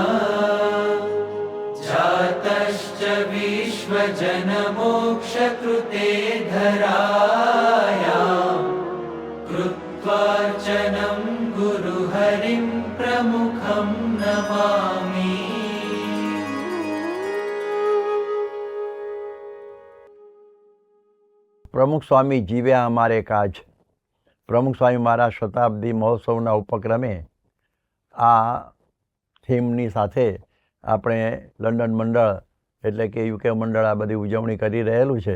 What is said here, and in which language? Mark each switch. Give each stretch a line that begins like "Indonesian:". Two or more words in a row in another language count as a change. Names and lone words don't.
Sanskrit: जातश्च विश्वजनमोक्ष कृते धरायां कृत्वार्चनं गुरुहरिं प्रमुखं नमामि.
Gujarati: પ્રમુખ સ્વામી જીવ્યા અમારે કાજ. પ્રમુખ સ્વામી મહારાજ શતાબ્દી મહોત્સવના ઉપક્રમે આ થીમની સાથે આપણે લંડન મંડળ એટલે કે યુકે મંડળ આ બધી ઉજવણી કરી રહેલું છે.